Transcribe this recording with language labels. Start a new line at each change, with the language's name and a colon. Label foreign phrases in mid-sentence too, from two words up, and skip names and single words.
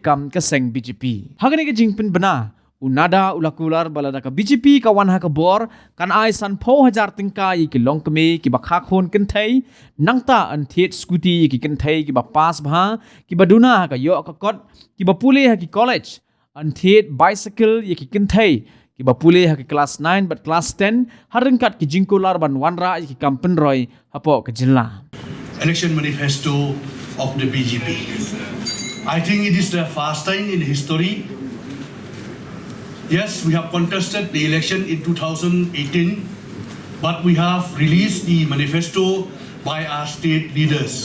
Khasi: kam ka seng BJP hagani ka jingpin bana Nadda ulakular balada ka BJP kawan ha ka bor kan ai san po hajar tingka ki longkme ki bakha Khun Kynthei nangta an thiet scooty ki Kynthei ki ba pass bha ki baduna ha ka yo ka kot ki ba pule ha ki college an thiet bicycle ki Kynthei ki ba pule ha ki class 9 but class 10 haringkat ki Jingkular ban wanra ki kampen roy hapo ka jilla
English: election manifesto of the BJP. I think it is the first time in history. Yes, we have contested the election in 2018, but we have released the manifesto by our state leaders.